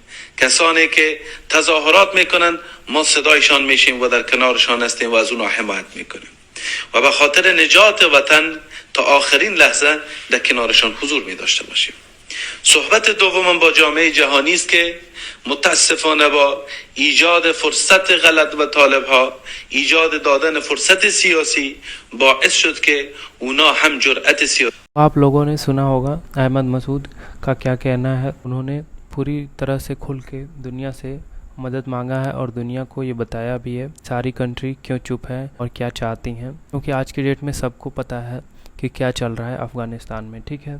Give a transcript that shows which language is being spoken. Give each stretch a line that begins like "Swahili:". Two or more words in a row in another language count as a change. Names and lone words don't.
Persian: کسانی که تظاهرات میکنن ما صدایشان میشیم و در کنارشان هستیم و از اونها حمایت میکنیم و به خاطر نجات وطن تا آخرین لحظه در کنارشان حضور میداشته باشیم. صحبت دومم با جامعه جهانی است که متاسفانه با ایجاد فرصت غلط و طالبها، ایجاد دادن فرصت سیاسی باعث شد که اونا هم جرأت سیاسی.
Hindi: आप लोगों ने सुना होगा अहमद मसूद का क्या कहना है। उन्होंने पूरी तरह से खुल के दुनिया से मदद मांगा है और दुनिया को ये बताया भी है सारी कंट्री क्यों चुप है और क्या चाहती हैं, क्योंकि आज की डेट में सबको पता है कि क्या चल रहा है अफ़गानिस्तान में, ठीक है।